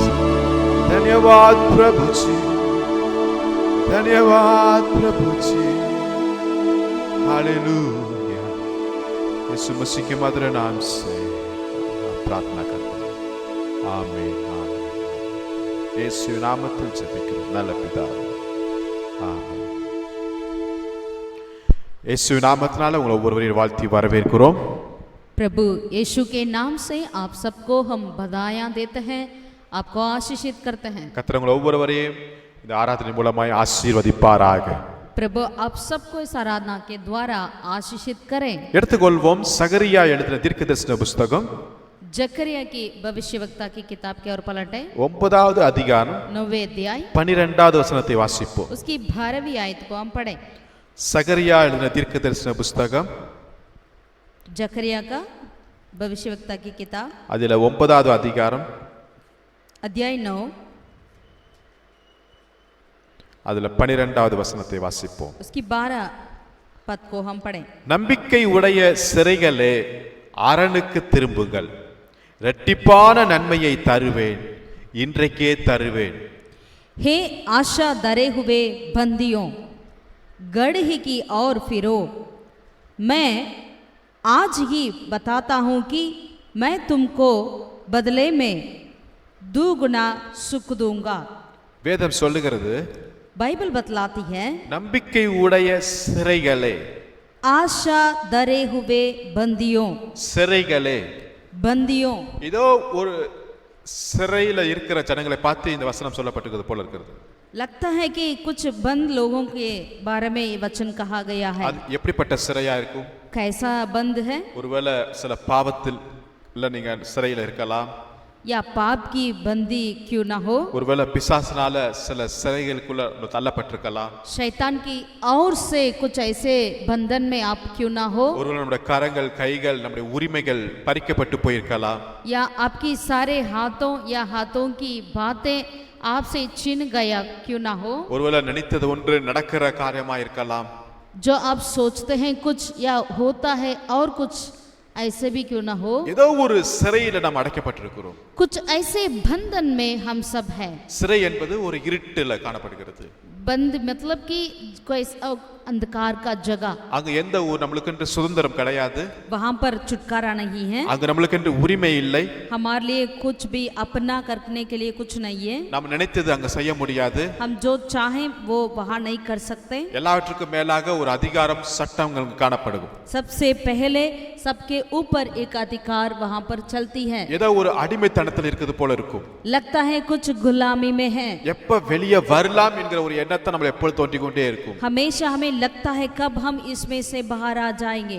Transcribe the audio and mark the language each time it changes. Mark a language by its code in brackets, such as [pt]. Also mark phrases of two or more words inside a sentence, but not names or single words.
[hi] धन्यवाद प्रभु जी, धन्यवाद प्रभु जी. हालेलुया. यीशु मसीह के मधुर नाम से प्रार्थना करते हैं. आमीन, आमीन. [ta] यीशु नामத்தில் ஜெபிக்கிறோம் நல்ல பிதாவே. ஆமென். यीशु நாமத்தினால உங்களை ஒவ்வொருவரையும் வாழ்த்தி வரவேற்கிறோம். [hi] प्रभु यीशु के नाम से आप सबको हम बधाइयाँ देते हैं, आपको आशीषित करते हैं. [ta] கர்த்தர் உங்களை ஒவ்வொருவரையும் இந்த ஆராதனை மூலமாய் ஆசீர்வதிப்பாராக. [hi] प्रभु आप सबको इस आराधना के द्वारा आशीषित करें. [ta] எடுத்துக்கொள்வோம் சகரியா எழுதின தீர்க்கதரிசன புத்தகம் [hi] जकरिया की भविष्यवक्ता की किताब के और पलटे [ta] 9வது அதிகாரம் [hi] 9वें अध्याय [ta] 12வது வசனத்தை வாசிப்போம். [hi] उसकी 12वीं आयत को हम पढ़ें. [ta] சகரியா எழுதின தீர்க்கதரிசன புத்தகம் [hi] जकरिया का भविष्यवक्ता की किताब [ta] அதில 9வது அதிகாரம் [hi] अध्याय 9 [ta] அதில 12வது வசனத்தை வாசிப்போம். [hi] उसकी 12 पद को हम पढ़ें. [ta] நம்பிக்கை உடைய சிறைகளே அரணுக்கு திரும்புங்கள், இரட்டிப்பான நன்மையை தருவேன், இன்றைக்கே தருவேன். [hi] हे आशा धरे हुए बंदियों, गढ़ ही की ओर फिरो, मैं आज ही बताता हूँ कि मैं तुमको बदले में दुगुना सुख दूंगा. [ta] வேதம் சொல்லுகிறது, [hi] बाइबल बतलाती है, [ta] நம்பிக்கை உடைய சிறைகளே, [hi] आशा धरे हुए बंदियों, [ta] சிறைகளே. [hi] बंदियों. [ta] இதோ ஒரு சிறையில இருக்கிற ஜனங்களை பார்த்து இந்த வசனம் சொல்லப்பட்டிருக்கிறது போல இருக்கிறது. [hi] लगता है कि कुछ बंद लोगों के बारे में ये वचन कहा गया है. [ta] அது எப்படிப்பட்ட சிறையா இருக்கும்? [hi] कैसा बंद है? [ta] ஒருவேளை சில பாவத்தில் இல்ல நீங்க சிறையில இருக்கலாம், [hi] या पाप की बंदी क्यों ना हो, [ta] ஒருவேளை பிசாசினால சில சிறைகளுக்குள்ள தள்ளப்பட்டிருக்கலாம், [hi] शैतान की ओर से कुछ ऐसे बंधन में आप क्यों ना हो, [ta] ஒருவேளை நம்முடைய கரங்கள் கைகள் நம்முடைய உரிமைகள் பறிக்கப்பட்டு போயிருக்கலாம், [hi] या आपकी सारे हाथों या हाथों की बातें आपसे छीन गया क्यों ना हो, [ta] ஒருவேளை நினைத்தது ஒன்று நடக்கிற காரியமா இருக்கலாம், [hi] जो आप सोचते हैं कुछ या होता है और कुछ ऐसे भी क्यों ना हो. [ta] ஏதோ ஒரு சிறையில நாம் அடைக்கப்பட்டிருக்கிறோம். [hi] कुछ ऐसे बंधन में हम सब हैं. [ta] சிறை என்பது ஒரு இருட்டில காணப்படுகிறது. [hi] बंद मतलब कि कोई अंधकार का जगह, [ta] அங்க எந்த ஒரு நம்மளுக்கு சுதந்திரம் கிடையாது, [hi] वहां पर छुटकारा नहीं है, [ta] அங்க நம்மளுக்கு உரிமை இல்லை, [hi] हमारे लिए कुछ भी अपना करने के लिए कुछ नहीं है, [ta] நாம் நினைத்தது அங்க செய்ய முடியாது, [hi] हम जो चाहें वो वहां नहीं कर सकते। [ta] எல்லாவற்றுக்கும் மேலாக ஒரு அதிகாரம் சட்டங்கள் காணப்படும், [hi] सबसे पहले सबके ऊपर एक अधिकार वहां पर चलती है, [ta] ஏதோ ஒரு அடிமைத்தனத்தில் இருக்குது போல இருக்கும், [hi] लगता है कुछ गुलामी में है, [ta] எப்ப வெளியே வரலாம் என்கிற ஒரு எண்ணத்தை நம்ம எப்பொழுது தோன்றிக் கொண்டே இருக்கும், [hi] हमेशा हमें लगता है कब हम इसमें से बाहर आ जाएंगे।